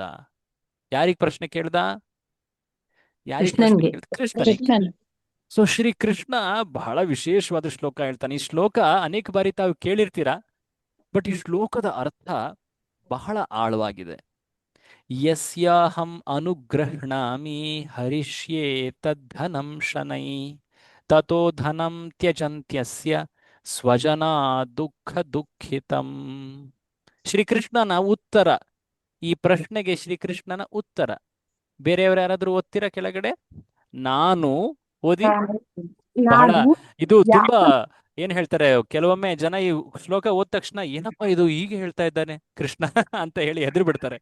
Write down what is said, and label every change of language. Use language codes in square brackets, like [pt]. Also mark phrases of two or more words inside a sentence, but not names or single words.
[kn] ಯಾರಿಗೆ ಪ್ರಶ್ನೆ ಕೇಳ್ದ? ಕೃಷ್ಣನಿಗೆ. ಸೊ ಶ್ರೀ ಕೃಷ್ಣ ಬಹಳ ವಿಶೇಷವಾದ ಶ್ಲೋಕ ಹೇಳ್ತಾನೆ. ಈ ಶ್ಲೋಕ ಅನೇಕ ಬಾರಿ ತಾವು ಕೇಳಿರ್ತೀರಾ, ಬಟ್ ಈ ಶ್ಲೋಕದ ಅರ್ಥ ಬಹಳ ಆಳವಾಗಿದೆ. [sa] ಯಸ್ಯಾಹಂ ಅನುಗ್ರಹಣಾಮಿ ಹರಿಷ್ಯೇ ತದ್ಧನಂ ಶನೈ ತತೋ ಧನಂ ತ್ಯಜಂತ್ಯಸ್ಯ ಸ್ವಜನಾ ದುಃಖ ದುಃಖಿತಂ. [kn] ಶ್ರೀಕೃಷ್ಣನ ಉತ್ತರ, ಈ ಪ್ರಶ್ನೆಗೆ ಶ್ರೀಕೃಷ್ಣನ ಉತ್ತರ. ಬೇರೆಯವರು ಯಾರಾದ್ರೂ ಓದ್ತೀರಾ ಕೆಳಗಡೆ? ನಾನು ಓದಿ. ಬಹಳ ಇದು ತುಂಬಾ ಏನ್ ಹೇಳ್ತಾರೆ, ಕೆಲವೊಮ್ಮೆ ಜನ ಈ ಶ್ಲೋಕ ಓದ ತಕ್ಷಣ ಏನಪ್ಪಾ ಇದು ಹೀಗೆ ಹೇಳ್ತಾ ಇದ್ದಾನೆ ಕೃಷ್ಣ ಅಂತ ಹೇಳಿ ಹೆದರಿ ಬಿಡ್ತಾರೆ.